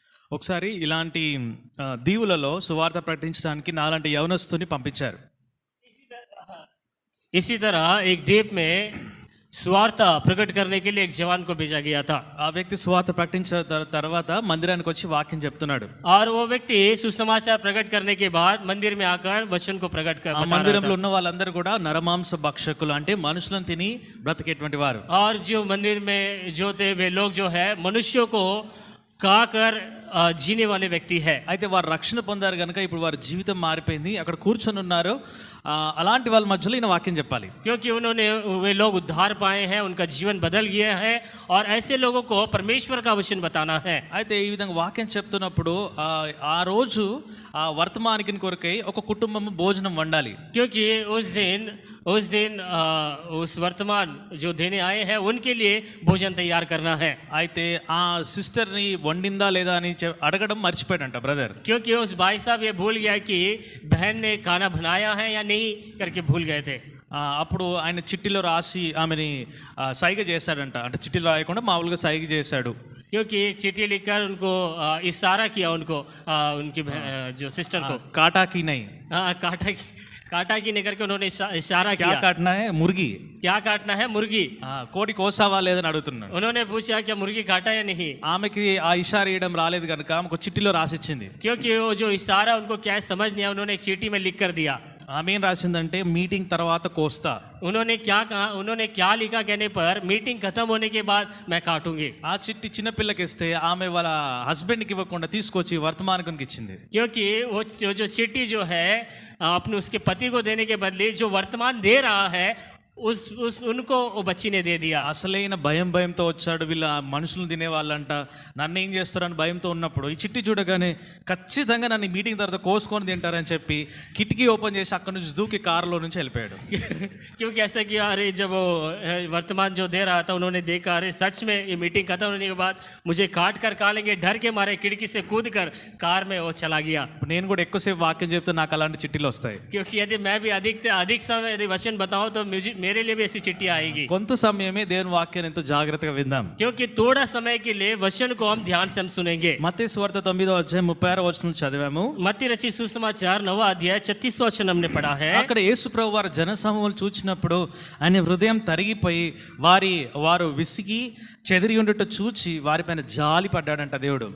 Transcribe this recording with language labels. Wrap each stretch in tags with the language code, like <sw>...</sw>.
<te>ఒకసారి ఇలాంటి దీవులలో సువార్త ప్రకటించడానికి నాలాంటి యవనస్తుని పంపించారు.</te> <hi>इसी तरह एक द्वीप में सुवार्ता प्रकट करने के लिए एक जवान को भेजा गया था।</hi> <te>ఆ వ్యక్తి సువార్త ప్రకటించిన తర్వాత మందిరానికి వచ్చి వాక్యం చెప్తున్నాడు.</te> <hi>और वो व्यक्ति सुसमाचार प्रकट करने के बाद मंदिर में आकर वचन को प्रकट कर</hi> <te>ఆ మందిరంలో ఉన్న వాళ్ళందరూ కూడా నరమాంస భక్షకులు, అంటే మనుషులను తిని బ్రతికేటువంటి వారు.</te> <hi>और जो मंदिर में जो थे वे लोग जो है मनुष्यों को खाकर जीने वाले व्यक्ति है।</hi> <te>అయితే వారు రక్షణ పొందారు కనుక ఇప్పుడు వారి జీవితం మారిపోయింది, అక్కడ కూర్చొని ఉన్నారు. అలాంటి వాళ్ళ మధ్యలో ఈయన వాక్యం చెప్పాలి.</te> <hi>क्योंकि उन्होंने वे लोग उद्धार पाए हैं, उनका जीवन बदल गया है और ऐसे लोगों को परमेश्वर का वचन बताना है।</hi> <te>అయితే ఈ విధంగా వాక్యం చెప్తున్నప్పుడు ఆ రోజు ఆ వర్తమానికి కొరకై ఒక కుటుంబం భోజనం వండాలి.</te> <hi>क्योंकि उस दिन उस वर्तमान जो देने आए हैं उनके लिए भोजन तैयार करना है।</hi> <te>అయితే ఆ సిస్టర్ని వండిందా లేదా అని అడగడం మర్చిపోయాడంట బ్రదర్.</te> <hi>क्योंकि उस भाई साहब ये भूल गया कि बहन ने खाना बनाया है या नहीं करके भूल गए थे।</hi> <te>అప్పుడు ఆయన చిట్టిలో రాసి ఆమెని సైగ చేశాడంట, అంటే చిట్టిలో రాయకుండా మామూలుగా సైగ చేశాడు.</te> <hi>क्योंकि एक चिट्ठी लिखकर उनको इशारा किया, उनको उनकी जो सिस्टर को काटा की नहीं, काटा की नहीं करके उन्होंने इशारा क्या किया। काटना है? मुर्गी. क्या काटना है? मुर्गी.</hi> <te>కోడి కోసావా లేదని అడుగుతున్నాడు.</te> <hi>उन्होंने पूछा क्या मुर्गी काटा या नहीं।</hi> <te>ఆమెకి ఆ ఇషారా ఇవ్వడం రాలేదు కనుక ఆమెకు చిట్టిలో రాసిచ్చింది.</te> <hi>क्योंकि वो जो इशारा उनको क्या है समझ नहीं आया, उन्होंने एक चीटी में लिख कर दिया।</hi> <te>ఆమె ఏం రాసిందంటే మీటింగ్ తర్వాత కోస్తా.</te> <hi>उन्होंने क्या कहा, उन्होंने क्या लिखा कहने पर मीटिंग खत्म होने के बाद मैं काटूंगी।</hi> <te>ఆ చిట్టి చిన్నపిల్లకి ఇస్తే ఆమె వాళ్ళ హస్బెండ్కి ఇవ్వకుండా తీసుకొచ్చి వర్తమానికునికి ఇచ్చింది.</te> <hi>क्योंकि वो जो चिट्ठी जो है अपने उसके पति को देने के बदले जो वर्तमान दे रहा है उनको वो बच्ची ने दे दिया।</hi> <te>అసలైన భయంతో వచ్చాడు. వీళ్ళ మనుషులు తినేవాళ్ళంట, నన్ను ఏం చేస్తారని భయంతో ఉన్నప్పుడు ఈ చిట్టి చూడగానే ఖచ్చితంగా నన్ను మీటింగ్ తర్వాత కోసుకొని తింటారని చెప్పి కిటికీ ఓపెన్ చేసి అక్కడ నుంచి దూకి కారులో నుంచి వెళ్ళిపోయాడు.</te> <hi>क्योंकि ऐसा किया, अरे जब वो वर्तमान जो दे रहा था उन्होंने देखा, अरे सच में ये मीटिंग खत्म होने के बाद मुझे काट कर खा लेंगे, डर के मारे खिड़की से कूद कर कार में वो चला गया।</hi> <te>నేను కూడా ఎక్కువసేపు వాక్యం చెప్తే నాకు అలాంటి చిట్టీలు వస్తాయి.</te> <hi>क्योंकि यदि मैं भी अधिक समय यदि वचन बताऊं तो मेरे लिए भी ऐसी चिट्ठी आएगी,</hi> <te>కొంత సమయమే దేవుని వాక్యాన్ని ఎంతో జాగ్రత్తగా విందాం.</te> <hi>क्योंकि थोड़ा समय के लिए वचन को हम ध्यान से हम सुनेंगे।</hi> <te>మత్తయి సువార్త 9వ అధ్యాయం 36వ వచనం చదివాము.</te> <hi>मत्ती रचित सुसमाचार 9वां अध्याय 36वां वचन हमने पढ़ा है।</hi> <te>అక్కడ యేసు ప్రభు వారు జనసమూహాలు చూచినప్పుడు ఆయన హృదయం తరిగిపోయి వారు విసిగి చెదిరి ఉండుట చూచి వారిపైన జాలి పడ్డాడంట దేవుడు.</te>